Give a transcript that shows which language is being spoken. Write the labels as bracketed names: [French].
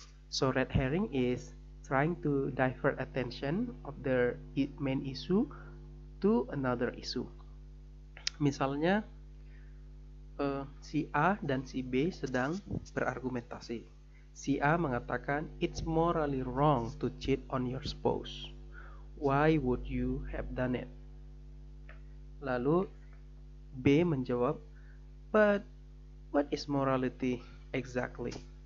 [English] So red herring is trying to divert attention of the main issue to another issue. [Indonesian] Misalnya si A dan si B sedang berargumentasi. Si A mengatakan, [English] "It's morally wrong to cheat on your spouse. Why would you have done it?" [Indonesian] Lalu B menjawab, [English] "But what is morality exactly?"